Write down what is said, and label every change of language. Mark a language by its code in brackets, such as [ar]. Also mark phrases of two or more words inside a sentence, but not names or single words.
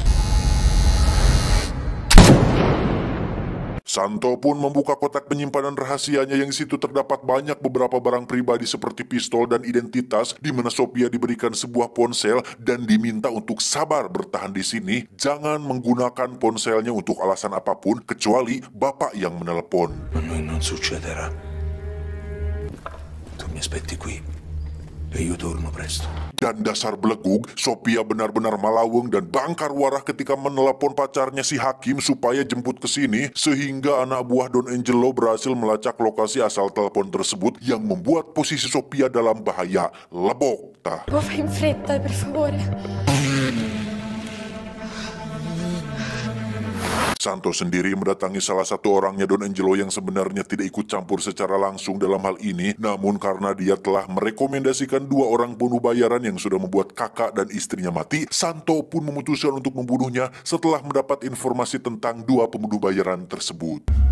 [id] Santo pun membuka kotak penyimpanan rahasianya yang di situ terdapat banyak beberapa barang pribadi seperti pistol dan identitas, di mana Sofia diberikan sebuah ponsel dan diminta untuk sabar bertahan di sini, jangan menggunakan ponselnya untuk alasan apapun kecuali bapak yang menelepon. [it] A noi non succederà. Tu mi aspetti qui e io torno presto. [id] Dan dasar belegug, Sofia benar-benar malaweng dan bangkar warah ketika menelepon pacarnya si Hakim supaya jemput ke sini, sehingga anak buah Don Angelo berhasil melacak lokasi asal telepon tersebut yang membuat posisi Sofia dalam bahaya. Lebok tah. [it] Lo fai in fretta, per favore. [id] Santo sendiri mendatangi salah satu orangnya Don Angelo yang sebenarnya tidak ikut campur secara langsung dalam hal ini, namun karena dia telah merekomendasikan dua orang bunuh bayaran yang sudah membuat kakak dan istrinya mati, Santo pun memutuskan untuk membunuhnya setelah mendapat informasi tentang dua pembunuh bayaran tersebut.